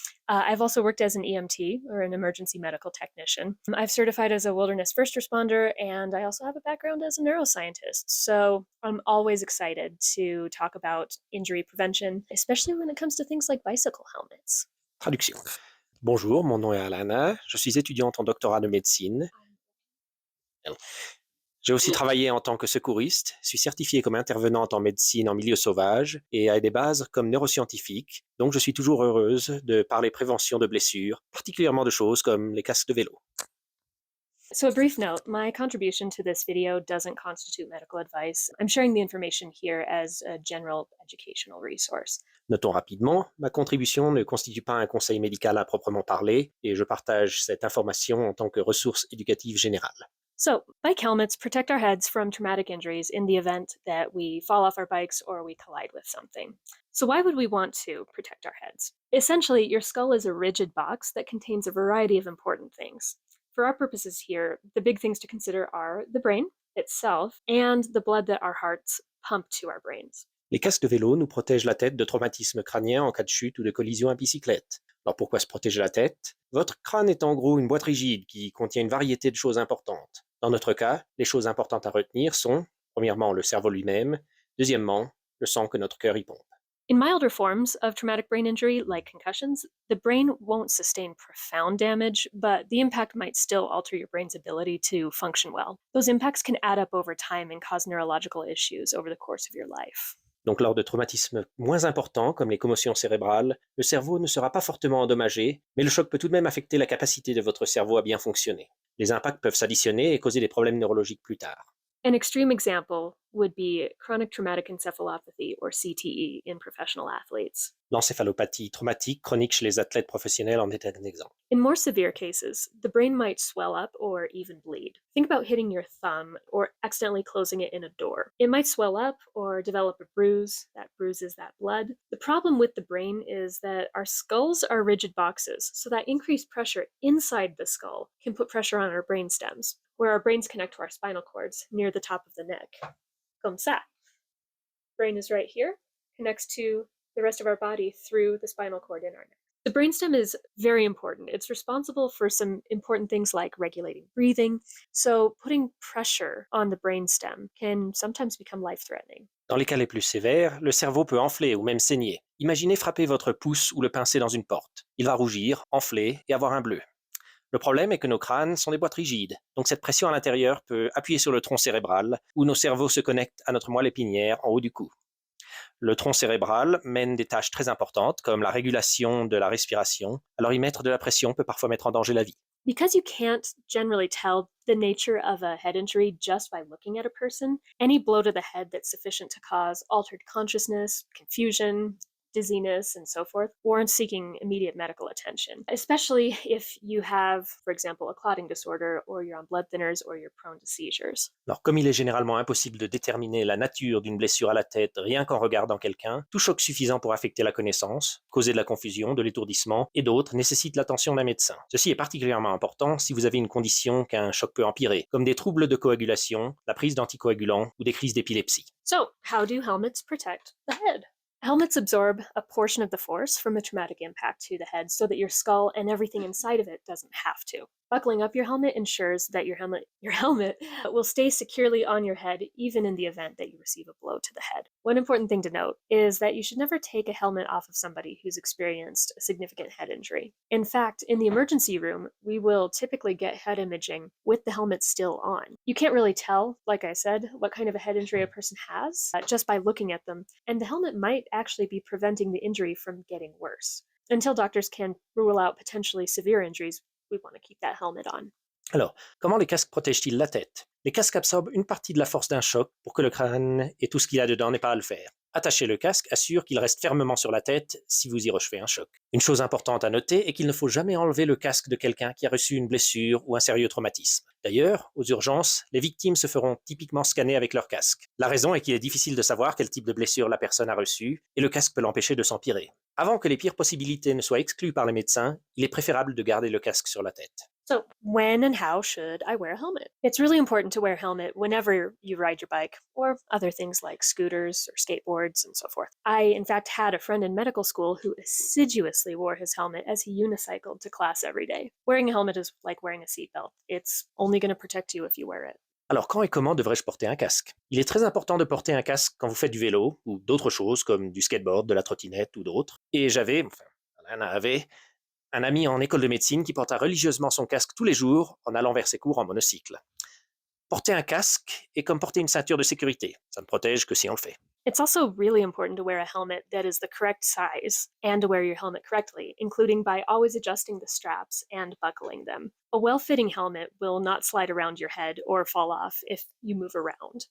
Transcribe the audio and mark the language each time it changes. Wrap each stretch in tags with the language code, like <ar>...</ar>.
<en>I've also worked as an EMT, or an emergency medical technician. I've certified as a wilderness first responder, and I also have a background as a neuroscientist. So I'm always excited to talk about injury prevention, especially when it comes to things like bicycle helmets.</en> <fr>Traduction. Bonjour, mon nom est Alana, je suis étudiante en doctorat de médecine. J'ai aussi travaillé en tant que secouriste, suis certifiée comme intervenante en médecine en milieu sauvage et à des bases comme neuroscientifique, donc je suis toujours heureuse de parler prévention de blessures, particulièrement de choses comme les casques de vélo.</fr> <en>So, a brief note, my contribution to this video doesn't constitute medical advice. I'm sharing the information here as a general educational resource.</en> <fr>Notons rapidement, ma contribution ne constitue pas un conseil médical à proprement parler et je partage cette information en tant que ressource éducative générale.</fr> <en>So, bike helmets protect our heads from traumatic injuries in the event that we fall off our bikes or we collide with something. So, why would we want to protect our heads? Essentially, your skull is a rigid box that contains a variety of important things. For our purposes here, the big things to consider are the brain itself and the blood that our hearts pump to our brains.</en> <fr>Les casques de vélo nous protègent la tête de traumatismes crâniens en cas de chute ou de collision à bicyclette. Alors pourquoi se protéger la tête? Votre crâne est en gros une boîte rigide qui contient une variété de choses importantes. Dans notre cas, les choses importantes à retenir sont, premièrement, le cerveau lui-même, deuxièmement, le sang que notre cœur y pompe.</fr> <en>In milder forms of traumatic brain injury, like concussions, the brain won't sustain profound damage, but the impact might still alter your brain's ability to function well. Those impacts can add up over time and cause neurological issues over the course of your life.</en> <fr>Donc lors de traumatismes moins importants, comme les commotions cérébrales, le cerveau ne sera pas fortement endommagé, mais le choc peut tout de même affecter la capacité de votre cerveau à bien fonctionner. Les impacts peuvent s'additionner et causer des problèmes neurologiques plus tard.</fr> <en>An extreme example would be chronic traumatic encephalopathy, or CTE, in professional athletes.</en> <fr>L'encéphalopathie traumatique chronique chez les athlètes professionnels en est un exemple.</fr> <en>In more severe cases, the brain might swell up or even bleed. Think about hitting your thumb or accidentally closing it in a door. It might swell up or develop a bruise. That bruises that blood. The problem with the brain is that our skulls are rigid boxes, so that increased pressure inside the skull can put pressure on our brain stems, where our brains connect to our spinal cords near the top of the neck.</en> <fr>Comme ça.</fr> <en>Brain is right here, connects to the rest of our body through the spinal cord in our neck. The brainstem is very important. It's responsible for some important things like regulating breathing. So putting pressure on the brainstem can sometimes become life-threatening.</en> <fr>Dans les cas les plus sévères, le cerveau peut enfler ou même saigner. Imaginez frapper votre pouce ou le pincer dans une porte. Il va rougir, enfler et avoir un bleu. Le problème est que nos crânes sont des boîtes rigides, donc cette pression à l'intérieur peut appuyer sur le tronc cérébral, où nos cerveaux se connectent à notre moelle épinière en haut du cou. Le tronc cérébral mène des tâches très importantes, comme la régulation de la respiration, alors y mettre de la pression peut parfois mettre en danger la vie.</fr> <en>Because you can't generally tell the nature of a head injury just by looking at a person, any blow to the head that's sufficient to cause altered consciousness, confusion, dizziness, and so forth, warrants seeking immediate medical attention, especially if you have, for example, a clotting disorder, or you're on blood thinners, or you're prone to seizures.</en> <fr>Alors, comme il est généralement impossible de déterminer la nature d'une blessure à la tête rien qu'en regardant quelqu'un, tout choc suffisant pour affecter la connaissance, causer de la confusion, de l'étourdissement et d'autres nécessite l'attention d'un médecin. Ceci est particulièrement important si vous avez une condition qu'un choc peut empirer, comme des troubles de coagulation, la prise d'anticoagulants ou des crises d'épilepsie.</fr> <en>So, how do helmets protect the head? Helmets absorb a portion of the force from a traumatic impact to the head so that your skull and everything inside of it doesn't have to. Buckling up your helmet ensures that your helmet will stay securely on your head even in the event that you receive a blow to the head. One important thing to note is that you should never take a helmet off of somebody who's experienced a significant head injury. In fact, in the emergency room, we will typically get head imaging with the helmet still on. You can't really tell, like I said, what kind of a head injury a person has just by looking at them, and the helmet might actually be preventing the injury from getting worse. Until doctors can rule out potentially severe injuries, we want to keep that helmet on.</en> <fr>Alors, comment les casques protègent-ils la tête? Les casques absorbent une partie de la force d'un choc pour que le crâne et tout ce qu'il y a dedans n'ait pas à le faire. Attacher le casque assure qu'il reste fermement sur la tête si vous y recevez un choc. Une chose importante à noter est qu'il ne faut jamais enlever le casque de quelqu'un qui a reçu une blessure ou un sérieux traumatisme. D'ailleurs, aux urgences, les victimes se feront typiquement scanner avec leur casque. La raison est qu'il est difficile de savoir quel type de blessure la personne a reçue et le casque peut l'empêcher de s'empirer. Avant que les pires possibilités ne soient exclues par les médecins, il est préférable de garder le casque sur la tête.</fr> <en>So, when and how should I wear a helmet? It's really important to wear a helmet whenever you ride your bike or other things like scooters or skateboards and so forth. I, in fact, had a friend in medical school who assiduously wore his helmet as he unicycled to class every day. Wearing a helmet is like wearing a seatbelt. It's only going to protect you if you wear it.</en> <fr>Alors, quand et comment devrais-je porter un casque? Il est très important de porter un casque quand vous faites du vélo ou d'autres choses comme du skateboard, de la trottinette ou d'autres. Et Alana avait un ami en école de médecine qui porta religieusement son casque tous les jours en allant vers ses cours en monocycle. Porter un casque est comme porter une ceinture de sécurité. Ça ne protège que si on le fait.</fr> <en>It's also really important to wear a helmet that is the correct size and to wear your helmet correctly, including by always adjusting the straps and buckling them. A well-fitting helmet will not slide around your head or fall off if you move around.</en>